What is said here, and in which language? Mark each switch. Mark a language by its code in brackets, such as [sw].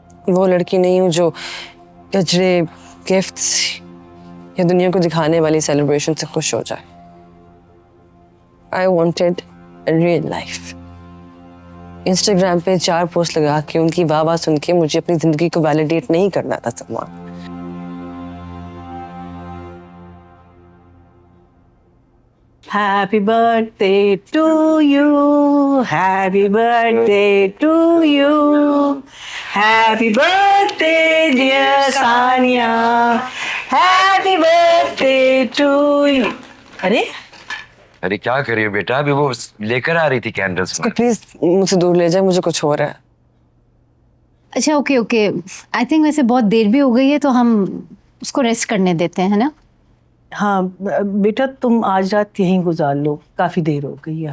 [hi] वो लड़की नहीं हूँ जो गजरे, गिफ्ट्स या दुनिया को दिखाने वाली सेलिब्रेशन से खुश हो जाए। [en] I wanted a real life. [hi] Instagram पे 4 पोस्ट लगा के उनकी वाह सुन के मुझे अपनी जिंदगी को वैलिडेट नहीं करना था Salman. [en] Happy birthday to you, happy birthday to you, happy birthday dear Sania, happy birthday to you. [hi] अरे क्या कर रही हो बेटा? अभी वो लेकर आ रही थी कैंडल्स में। प्लीज मुझसे दूर ले जाए, मुझे कुछ हो रहा है। अच्छा ओके ओके, [en] I think [hi] वैसे बहुत देर भी हो गई है तो हम उसको रेस्ट करने देते हैं, है ना? हाँ बेटा तुम आज रात यहीं गुजार लो, काफी देर हो गई है।